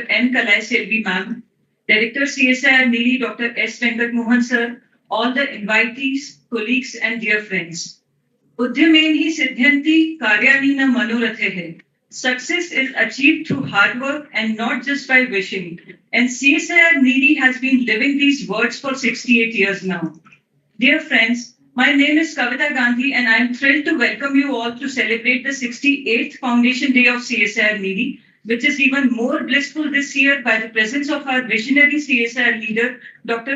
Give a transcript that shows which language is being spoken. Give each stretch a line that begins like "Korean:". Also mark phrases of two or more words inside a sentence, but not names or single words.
English: N. Kalai Selvi Ma'am, Director CSIR-NEERI Dr. S. Venkat Mohan Sir, all the invitees, colleagues and dear friends.
Sanskrit: Udyameen hi siddhyanti karyani na manorathe hai.
English: Success is achieved through hard work and not just by wishing. And CSIR-NEERI has been living these words for 68 years now. Dear friends, my name is Kavita Gandhi and I am thrilled to welcome you all to celebrate the 68th Foundation Day of CSIR-NEERI, which is even more blissful this year by the presence of our visionary CSIR leader, Dr.